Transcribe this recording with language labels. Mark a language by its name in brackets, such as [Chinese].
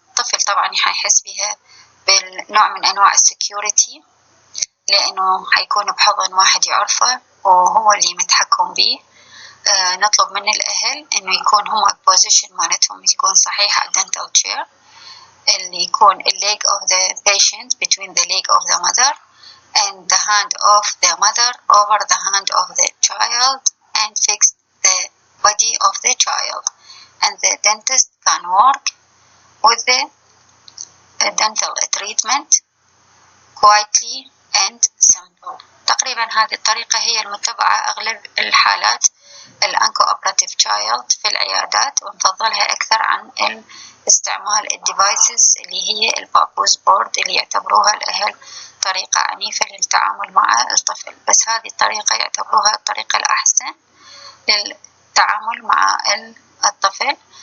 [Arabic] الطفل طبعا حيحس بها بالنوع من أنواع السكيورتي، لأنه حيكون بحضن واحد يعرفه وهو اللي متحكم به. نطلب من الأهل إنه يكون هم البوزيشن مالتهم يكون صحيح على [English] dental chair، [Arabic] اللي يكون [English] leg of the patient between the leg of the mother and the hand of the mother over the hand of the child and fix the body of the child, and the dentist can work with the dental treatment quietly and simple. [Arabic] تقريبا هذه الطريقة هي المتبعة أغلب الحالات الأنكو-operative child في العيادات، ونفضلها أكثر عن استعمال الديفايسز اللي هي البابوز بورد اللي يعتبروها الأهل طريقة عنيفة للتعامل مع الطفل، بس هذه الطريقة يعتبروها الطريقة الأحسن للتعامل مع الطفل.